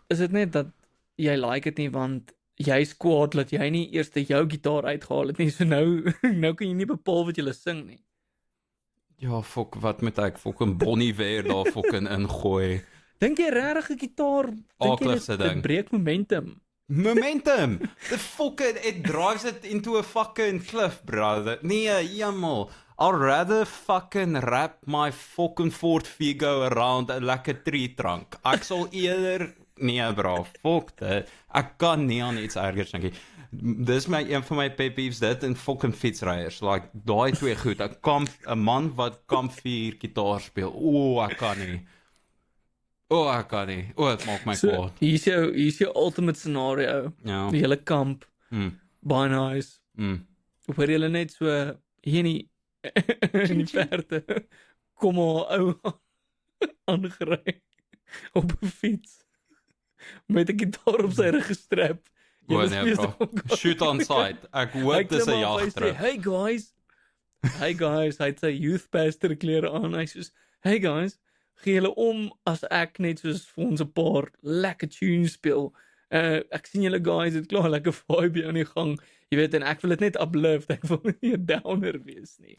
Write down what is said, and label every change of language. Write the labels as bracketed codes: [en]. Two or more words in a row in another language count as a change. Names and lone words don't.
[af] Is dit net dat jy like dit nie want jy's kwaad dat jy nie eers jou gitaar uitgehaal het nie. So nou nou kan jy nie bepaal wat jy sing nie. Ja, fuck, wat moet ek fucking Bonnie weer daar fucking ingooi? Dink jy regtig 'n gitaar dink jy Aakligste dit ding. breek momentum? Momentum! [en] The fucking, it drives it into a fucking cliff, brother. [af] Nee, jammer. [en] I'd rather fucking wrap my fucking Ford Figo around [af] 'n lekker [en] tree trunk. [af] Ek sal eerder... Nee, bro, fuck dit. Ek kan nie aan iets ergers dink nie. Dis een van my pet peeves, dit en fucking fietsryers. Like, daai twee goed. 'n man wat kampvuur gitaar speel. Ek kan nie. Ek kan nie. Dit maak my So kwaad. hier's jou [en] ultimate scenario. [af] Ja. Die hele kamp, baie nice. Hoor julle net so hier in die verte. Kom maar ou aangery op 'n fiets met 'n gitaar op sy rug gestrap. Nee, [en] bro. Shoot on sight. [af] Ek hoop dis 'n jagtrip. [en] Hey guys, [af] hy het sy [en] youth pastor [af] klere aan. Hy sê, [en] "Hey guys, [af] gee julle om as ek net soos vir ons 'n paar lekker tunes speel. Ek sien julle guys het klaar lekker vibe aan die gang. Jy weet en ek wil dit net uplift. Ek wil nie 'n downer wees nie."